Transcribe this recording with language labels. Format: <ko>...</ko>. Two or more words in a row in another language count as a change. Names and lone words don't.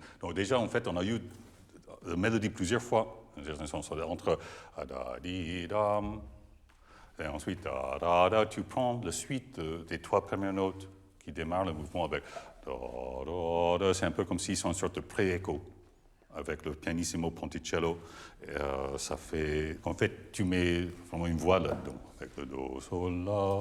<fr>Donc déjà, en fait, on a eu la mélodie plusieurs fois, entre da, di, dam, et ensuite da, da, da, tu prends la suite des 3 premières notes qui démarrent le mouvement avec da, da, da. C'est un peu comme s'ils sont une sorte de pré-écho avec le</fr> <it>pianissimo ponticello.</it> <fr>Ça fait, en fait, tu mets vraiment une voix là-dedans, avec le do, sol, la.</fr>